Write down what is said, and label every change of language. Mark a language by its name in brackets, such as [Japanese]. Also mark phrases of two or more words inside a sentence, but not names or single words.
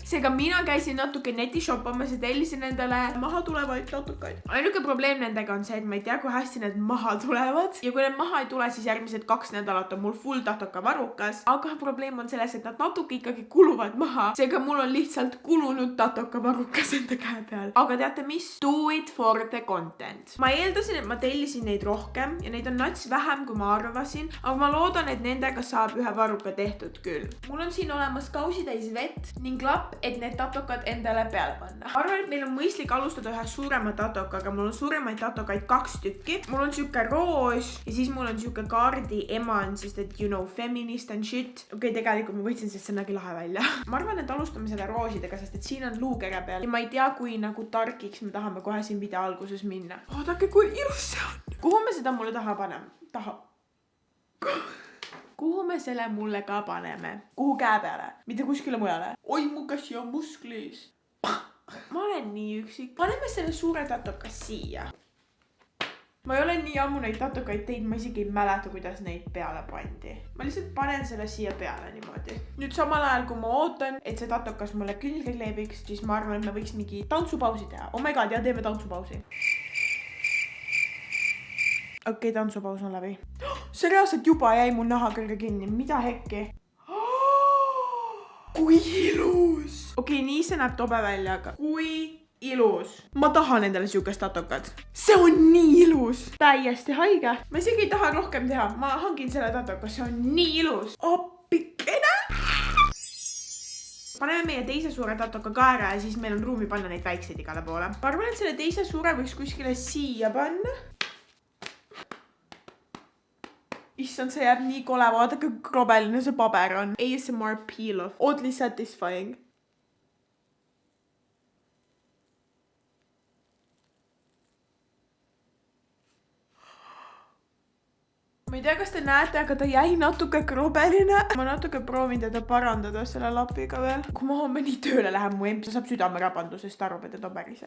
[Estonian] Seega mina käisin natuke neti shoppamas ja tellisin endale maha tulevaid tatokaid. Ainuke probleem nendega on see, et ma ei tea, kui hästi need maha tulevad. Ja kui need maha ei tule, siis järgmised 2 nädalat on mul full tatoka varukas. Aga probleem on selles, et nad natuke ikkagi kuluvad maha. Seega mul on lihtsalt kulunud tatoka varukas enda käe peal. Aga teate mis? [English] Do it for the content. [Estonian] Ma eeldasin, et ma tellisin neid rohkem ja neid on nats vähem, kui ma arvasin, aga ma loodan, et nendega saab ühe varuka tehtud küll. Mul on siin olemas kausitäis vett ning lapp, et need tatokad endale peale panna. Arvan, et meil on mõistlik alustada ühe suurema tatokaga. Mul on suuremaid tatokaid 2 tükki. Mul on siuke roos ja siis mul on siuke kaardi eman, sest et [English] you know, feminist and shit. [Estonian] Okei, tegelikult ma võtsin sest see nägi lahe välja. Ma arvan, et alustame selle roosidega, sest et siin on luukere peal. Ja ma ei tea, kui nagu tarkiks me tahame kohe siin video alguses minna. Vaadake, kui ilus see on. Kuhu me seda mulle taha paneme? Kuhu me selle mulle ka paneme? Kuhu käe peale? Mitte kuskile mujale. Oi, mu käsi on musklis. Ma olen nii üksik. Paneme selle suure tatoka siia. Ma ei ole nii ammu neid tatokaid teinud, ma isegi ei mäleta, kuidas neid peale pandi. Ma lihtsalt panen selle siia peale niimoodi. Nüüd samal ajal, kui ma ootan, et see tatokas mulle külge kleebiks, siis ma arvan, et me võiks mingi tantsupausi teha. [English] Oh my god, [Estonian] ja teeme tantsupausi. Okei, tantsupaus on läbi. See reaalselt juba jäi mu naha kõrge kinni. Mida hekki? Kui ilus! Okei, nii see näeb tobe välja, aga kui ilus. Ma tahan endale siukest tatokat. See on nii ilus. Täiesti haige. Ma isegi ei taha rohkem teha. Ma hangin selle tatoka. See on nii ilus. Appikene. Paneme meie teise suure tatoka ka ära ja siis meil on ruumi panna neid väikseid igale poole. Ma arvan, et selle teise suure võiks kuskile siia panna. Issand, see jääb nii kole. Vaadake, kui krobeline see paber on. [English] ASMR peel-off. Oddly satisfying. [Estonian] Ma ei tea, kas te näete, aga ta jäi natuke krobeline. Ma natuke proovin teda parandada selle lapiga veel. Kui ma homme nii tööle lähen, mu emps saab südamerabandusest arvab, et ta päriseb.